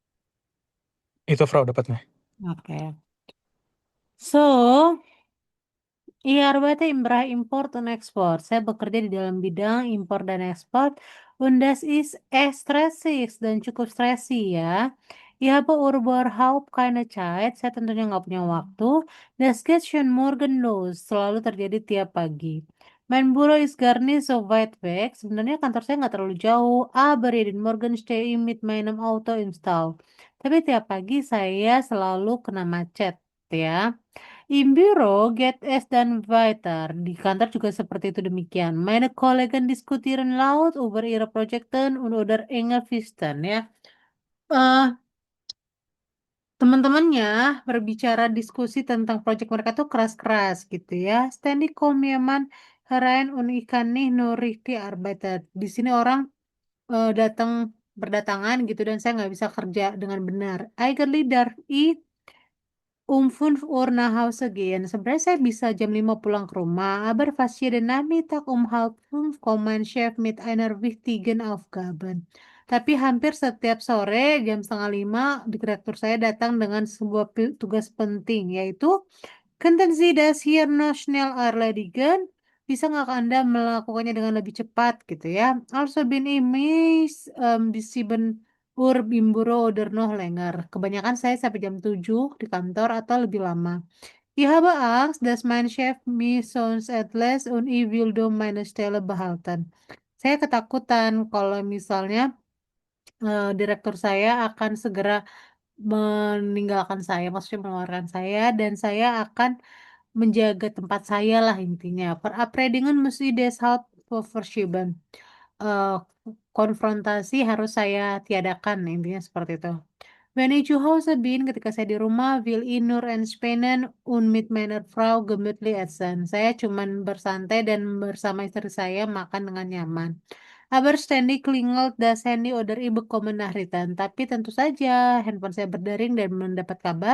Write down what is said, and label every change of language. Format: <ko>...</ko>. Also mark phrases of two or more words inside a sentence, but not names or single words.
<id>itu Frau dapatnya. Oke.</id> <de>So, iya, arbeite im Bereich Import und Export.</de> <id>Saya bekerja di dalam bidang impor dan ekspor.</id> <de>Und das ist echt stressig</de> <id>dan cukup stressy ya.</id> <de>Ich habe überhaupt keine Zeit.</de> <id>Saya tentunya nggak punya waktu.</id> <de>Das geht schon morgen los.</de> <id>Selalu terjadi tiap pagi.</id> <de>Mein Büro ist gar nicht so weit weg.</de> <id>Sebenarnya kantor saya nggak terlalu jauh.</id> <de>Aber jeden Morgen stehe ich mit meinem Auto im Stau.</de> <id>Tapi tiap pagi saya selalu kena macet ya.</id> <de>Im Büro geht es dann weiter.</de> <id>Di kantor juga seperti itu demikian.</id> <de>Meine Kollegen diskutieren laut über ihre Projekten und oder enge Fristen ya.</de> <id>Eh, Teman-temannya berbicara diskusi tentang proyek mereka tuh keras-keras gitu ya.</id> <de>Ständig kommen jemand herein und ich kann nicht nur richtig arbeiten.</de> <id>Di sini orang datang berdatangan gitu dan saya nggak bisa kerja dengan benar.</id> <de>Eigentlich darf ich um 5 Uhr nach Hause gehen.</de> <id>Sebenarnya saya bisa jam 5 pulang ke rumah,</id> <de>aber fast jeden Nachmittag um halb 5 kommt mein Chef mit einer wichtigen Aufgaben.</de> <id>Tapi hampir setiap sore jam setengah 5, direktur saya datang dengan sebuah tugas penting, yaitu</id> <de>Könnten Sie das hier noch schnell erledigen?</de> <id>Bisa nggak Anda melakukannya dengan lebih cepat gitu ya?</id> <de>Also bin ich bis 7 Uhr im Büro oder noch länger.</de> <id>Kebanyakan saya sampai jam 7 di kantor atau lebih lama.</id> <de>Ich habe Angst, dass mein Chef mich sonst entlässt und ich will um meine Stelle behalten.</de> <id>Saya ketakutan kalau misalnya direktur saya akan segera meninggalkan saya, maksudnya mengeluarkan saya, dan saya akan menjaga tempat saya lah intinya.</id> <de>Verabredungen mesti deshalb verschieben.</de> <id>Eh, Konfrontasi harus saya tiadakan, intinya seperti itu.</id> <de>Wenn ich zu Hause bin,</de> <id>ketika saya di rumah,</id> <de>will ich nur entspannen und mit meiner Frau gemütlich essen.</de> <id>Saya cuman bersantai dan bersama istri saya makan dengan nyaman.</id> <de>Aber ständig klingelt das Handy oder ich bekomme Nachrichten.</de> <id>Tapi tentu saja handphone saya berdering dan mendapat kabar.</id>